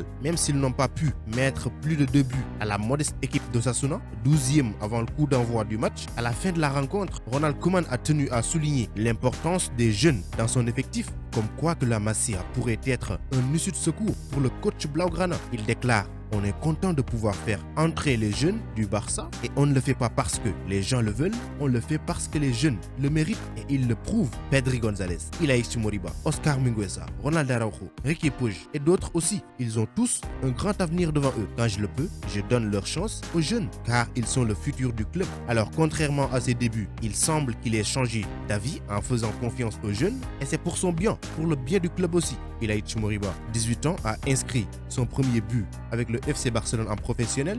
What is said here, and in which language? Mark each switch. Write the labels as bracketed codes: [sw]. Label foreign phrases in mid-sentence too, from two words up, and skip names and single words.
[fr] Même s'ils n'ont pas pu mettre plus de 2 buts à la modeste équipe d'Osasuna, 12e avant le coup d'envoi du match, à la fin de la rencontre, Ronald Koeman a tenu à souligner l'importance des jeunes dans son effectif, comme quoi que la Masia pourrait être un issue de secours pour le coach Blaugrana. Il déclare: on est content de pouvoir faire entrer les jeunes du Barça et on ne le fait pas parce que les gens le veulent, on le fait parce que les jeunes le méritent et ils le prouvent. Pedri González, Ilaix Moriba, Oscar Mingueza, Ronald Araujo, Riqui Puig et d'autres aussi. Ils ont tous un grand avenir devant eux. Quand je le peux, je donne leur chance aux jeunes car ils sont le futur du club. Alors contrairement à ses débuts, il semble qu'il ait changé d'avis en faisant confiance aux jeunes et c'est pour son bien, pour le bien du club aussi. Ilaïch Moriba, 18 ans, a inscrit son premier but avec le FC Barcelone en professionnel.